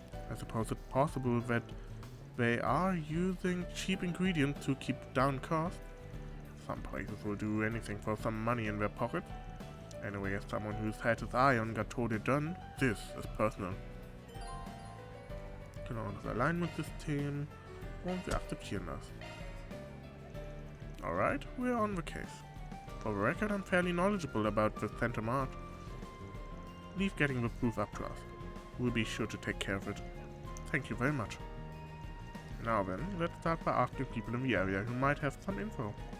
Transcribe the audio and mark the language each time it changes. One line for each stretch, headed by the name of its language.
English: I suppose it's possible that they are using cheap ingredients to keep down costs. Some places will do anything for some money in their pockets. Anyway, as someone who's had his eye on Gateau de Dun, this is personal.
German: Genau, das Alignment-System und wir akzeptieren das.
English: Alright, we're on the case. For the record, I'm fairly knowledgeable about the Center Mart. Leave getting the proof up to us. We'll be sure to take care of it. Thank you very much. Now then, let's start by asking people in the area who might have some info.